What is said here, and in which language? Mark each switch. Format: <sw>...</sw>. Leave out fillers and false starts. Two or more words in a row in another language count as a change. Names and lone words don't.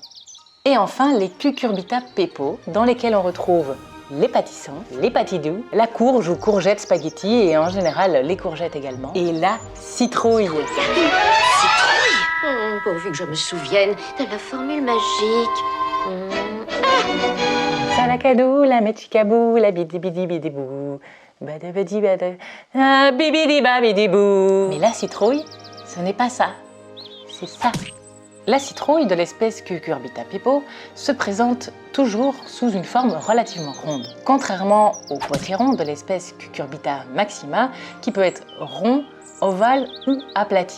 <fr>Et enfin, les Cucurbita pepo, dans lesquels on retrouve les pâtissons, les patidous, la courge ou courgette spaghetti et en général les courgettes également, et la citrouille. Pourvu que je me souvienne de la formule magique. Salakadou, la méchicabou, la bidi-bidi-bidi-bou, bada-bidi-bada, bibidi-babidi-bou. Mais la citrouille, ce n'est pas ça, c'est ça. La citrouille de l'espèce Cucurbita pepo se présente toujours sous une forme relativement ronde, contrairement au potiron de l'espèce Cucurbita maxima qui peut être rond, ovale ou aplati.</fr>